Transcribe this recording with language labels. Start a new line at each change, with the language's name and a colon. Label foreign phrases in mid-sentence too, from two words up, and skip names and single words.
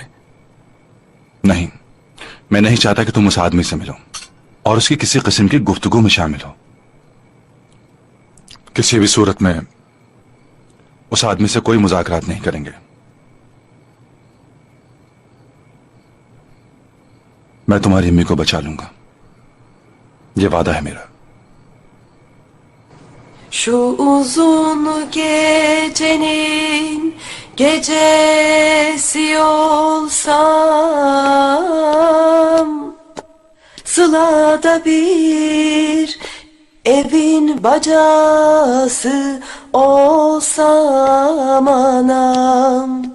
Urdu: نہیں، میں نہیں چاہتا کہ تم اس آدمی سے ملو اور اس کی کسی قسم کی گفتگو میں شامل ہو. کسی بھی صورت میں اس آدمی سے کوئی مذاکرات نہیں کریں گے. میں تمہاری امی کو بچا لوں گا، یہ وعدہ ہے میرا.
Turkish: Şu uzun gecenin gecesi olsam, Sılada bir evin bacası olsam anam.